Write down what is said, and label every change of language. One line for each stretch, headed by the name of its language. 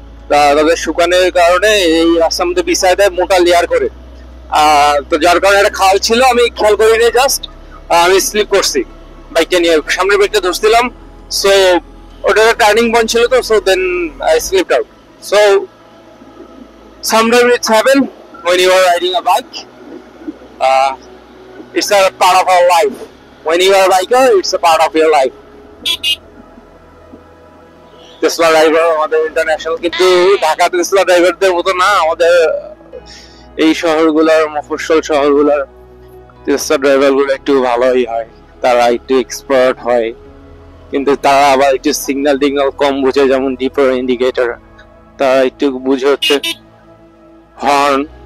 Bangla: তাদের শুকানোর কারণে এই রাস্তার মধ্যে বিছায় দেয় মোটা লেয়ার করে। তো যার কারণে একটা খাল ছিল, আমি খেয়াল করিনি, জাস্ট আমি স্লিপ করছি বাইকটা নিয়ে। সামনের ব্রেকটা ধরছিলাম, সো ওটা টার্নিং পয়েন্ট ছিল, তো
English: So then I slipped out. সো sometimes it's happen when you are riding a bike. It's a part of our life. When you are a biker, it's a part of your life.
Bangla: Tesla driver আমাদের international, কিন্তু Dhaka Tesla ড্রাইভারদের মতো না। আমাদের এই শহরগুলোর, মফস্বল শহরগুলোর Tesla driver গুলো একটু ভালোই হয়, তারা একটু এক্সপার্ট হয়, কিন্তু তারা আবার একটু সিগন্যাল টিগন্যাল কম বুঝে, যেমন ডিপার ইন্ডিকেটর তারা একটু বুঝে হচ্ছে হর্ন।